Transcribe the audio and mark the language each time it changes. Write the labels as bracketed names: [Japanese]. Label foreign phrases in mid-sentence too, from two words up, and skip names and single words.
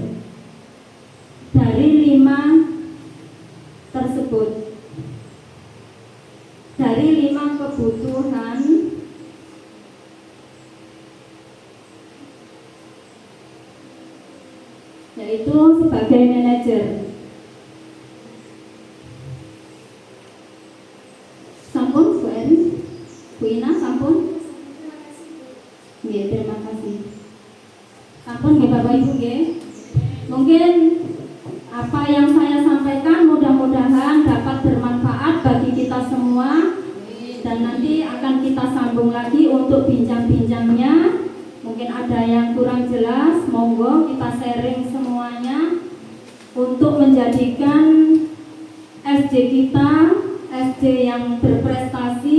[Indonesian] Dari 5 tersebut, dari 5 kebutuhan yaitu sebagai manajer. [Javanese] Sampun Bu Eris, Bu Ina sampun. Nggih, [Indonesian] terima kasih. [Javanese] Sampun nggih Bapak Ibu nggih. [Indonesian] Mungkin apa yang saya sampaikan mudah-mudahan dapat bermanfaat bagi kita semua, dan nanti akan kita sambung lagi untuk bincang-bincangnya. Mungkin ada yang kurang jelas, monggo kita sharing semuanya untuk menjadikan SJ kita SJ yang berprestasi.